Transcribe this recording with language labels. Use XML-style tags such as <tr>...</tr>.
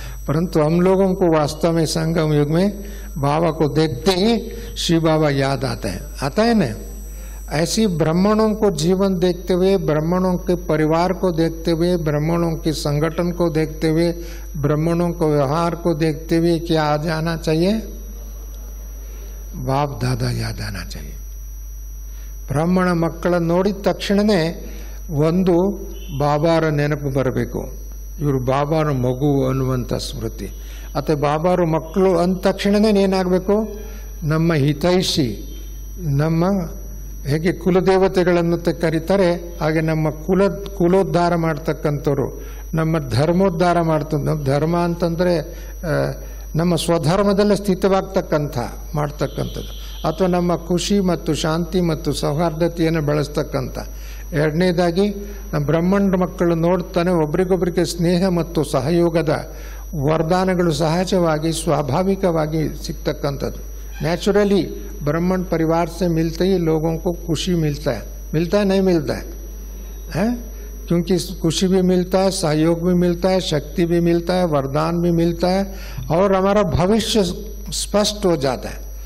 <hi>परंतु हम लोगों को वास्तव में संगम युग में बाबा को देखते ही शिव बाबा याद आता है ना. ऐसी ब्राह्मणों को जीवन देखते हुए, ब्राह्मणों के परिवार को देखते हुए, ब्राह्मणों के संगठन को देखते हुए, ब्राह्मणों को व्यवहार को देखते हुए क्या आ जाना चाहिए? ಬಾಪ್ ದಾದಾ ಯಾದ ಆನಾ ಚಾಹಿಯೆ.</hi> <kn>ಬ್ರಾಹ್ಮಣ ಮಕ್ಕಳ ನೋಡಿದ ತಕ್ಷಣವೇ ಒಂದು ಬಾಬಾರ ನೆನಪು ಬರಬೇಕು. ಇವರು ಬಾಬಾರ ಮಗು ಅನ್ನುವಂಥ ಸ್ಮೃತಿ. ಅಥವಾ ಬಾಬಾರ ಮಕ್ಕಳು ಅಂದ ತಕ್ಷಣವೇ ಏನಾಗಬೇಕು? ನಮ್ಮ ಹಿತೈಷಿ, ನಮ್ಮ ಹೇಗೆ ಕುಲದೇವತೆಗಳನ್ನು ಕರೀತಾರೆ ಹಾಗೆ ನಮ್ಮ ಕುಲೋದ್ಧಾರ ಮಾಡ್ತಕ್ಕಂಥವ್ರು, ನಮ್ಮ ಧರ್ಮೋದ್ಧಾರ ಮಾಡ್ತಕ್ಕಂಥ. ಧರ್ಮ ಅಂತಂದರೆ ನಮ್ಮ ಸ್ವಧರ್ಮದಲ್ಲೇ ಮಾಡ್ತಕ್ಕಂಥದ್ದು, ಅಥವಾ ನಮ್ಮ ಖುಷಿ ಮತ್ತು ಶಾಂತಿ ಮತ್ತು ಸೌಹಾರ್ದತೆಯನ್ನು ಬೆಳೆಸ್ತಕ್ಕಂಥ. ಎರಡನೇದಾಗಿ ನಮ್ಮ ಬ್ರಹ್ಮಾಂಡ ಮಕ್ಕಳು ನೋಡ್ತಾನೆ ಒಬ್ರಿಗೊಬ್ರಿಗೆ ಸ್ನೇಹ ಮತ್ತು ಸಹಯೋಗದ ವರದಾನಗಳು ಸಹಜವಾಗಿ ಸ್ವಾಭಾವಿಕವಾಗಿ ಸಿಗ್ತಕ್ಕಂಥದ್ದು.</kn> <hi>ನ್ಯಾಚುರಲಿ ब्राह्मण परिवार से मिलते ही लोगों को खुशी मिलता है नहीं मिलता है? क्योंकि खुशी भी मिलता है, सहयोग भी मिलता है, शक्ति भी मिलता है, वरदान भी मिलता है, और हमारा भविष्य स्पष्ट हो जाता है।</hi>